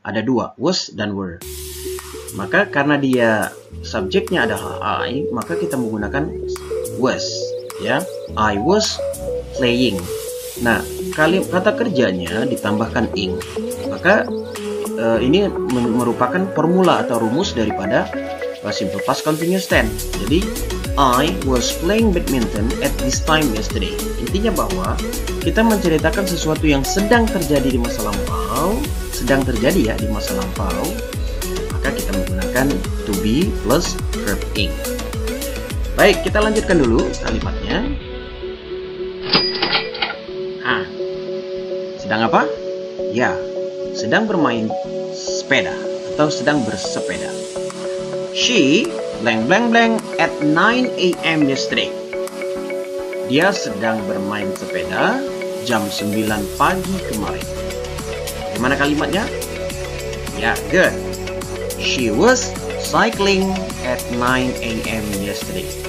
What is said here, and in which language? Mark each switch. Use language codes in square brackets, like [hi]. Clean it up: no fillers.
[id] Ada dua, was dan were. Maka karena dia subjeknya adalah I, maka kita menggunakan was, ya. [en] I was playing. [id] Nah, kata kerjanya ditambahkan ing. Maka ini merupakan formula atau rumus daripada simple past continuous tense. Jadi [en] I was playing badminton at this time yesterday. [id] Intinya bahwa kita menceritakan sesuatu yang sedang terjadi di masa lampau, di masa lampau. Maka kita menggunakan to be plus verb ing. Baik, kita lanjutkan dulu kalimatnya. Sedang apa? Ya, sedang bermain sepeda atau sedang bersepeda. [en] She blank blank blank at 9 AM yesterday. [id] Dia sedang bermain sepeda jam 9 pagi kemarin. Bagaimana kalimatnya? Ya, good. [en] She was cycling at 9 AM yesterday.